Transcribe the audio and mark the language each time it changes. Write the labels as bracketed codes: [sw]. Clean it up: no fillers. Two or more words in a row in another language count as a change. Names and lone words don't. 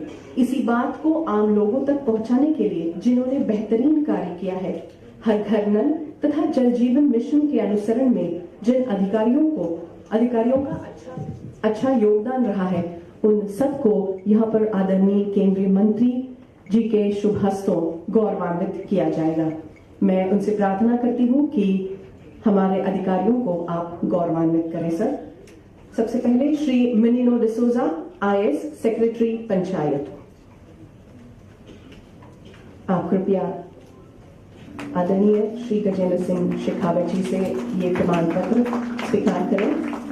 [hi] इसी बात को आम लोगों तक पहुंचाने के लिए जिन्होंने बेहतरीन कार्य किया है, हर घर नल तथा जल जीवन मिशन के अनुसरण में जिन अधिकारियों का अच्छा योगदान रहा है, उन सबको यहाँ पर आदरणीय केंद्रीय मंत्री जी के शुभ हस्तों गौरवान्वित किया जाएगा। मैं उनसे प्रार्थना करती हूँ कि हमारे अधिकारियों को आप गौरवान्वित करें सर। सबसे पहले श्री मिनिनो डिसोजा, [en] IS secretary [hi] पंचायत, आप कृपया आदरणीय श्री गजेंद्र सिंह शेखावत जी से ये प्रमाण पत्र स्वीकार करें।